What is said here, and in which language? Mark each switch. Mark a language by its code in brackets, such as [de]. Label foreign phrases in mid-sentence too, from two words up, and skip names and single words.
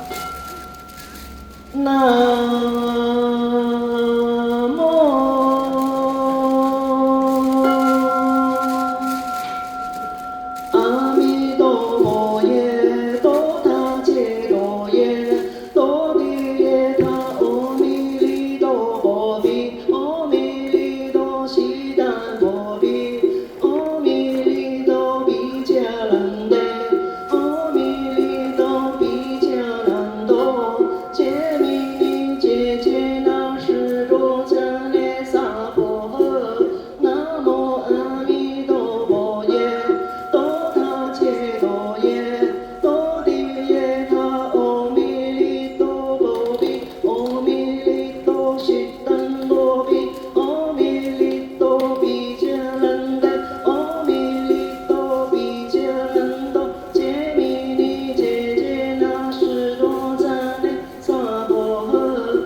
[zh] 南無阿彌陀佛耶，多他揭多耶，多地耶他阿彌利多波比，阿彌利多悉达波比，阿彌利多比迦兰得，阿彌利多比迦兰多，揭弥尼揭揭那释多迦涅萨婆诃。南无阿弥陀佛耶，多他揭多耶，多地耶他阿弥利多波比，阿弥利多悉达波比，阿弥利多比迦兰得，阿弥利多比迦兰多，揭弥尼揭揭那释多迦涅萨婆诃。